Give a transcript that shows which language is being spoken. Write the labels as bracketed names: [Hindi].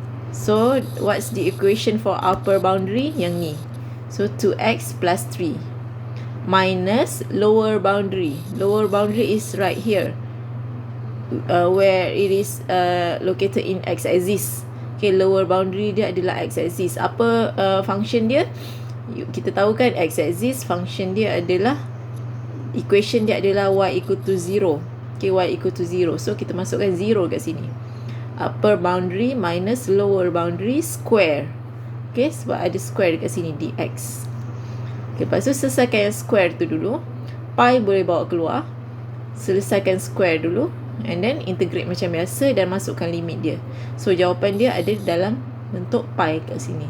[English] So, what's the equation for upper boundary? [Malay] Yang ni. [English] So, 2x plus 3. Minus lower boundary. Lower boundary is right here. Where it is located in x-axis. [Malay] Okay, lower boundary dia adalah x-axis. Apa function dia? Kita tahu kan x-axis function dia adalah, equation dia adalah y equal to 0. [English] Okay, y equal to 0. So, [Malay] kita masukkan 0 kat sini. [English] Upper boundary minus lower boundary square. [Malay] Okay, sebab ada square dekat sini, dx. Okay, lepas tu selesaikan yang square tu dulu. Pi boleh bawa keluar. Selesaikan square dulu. [English] And then [Malay] integrate macam biasa dan masukkan limit dia. So, jawapan dia ada dalam bentuk pi kat sini.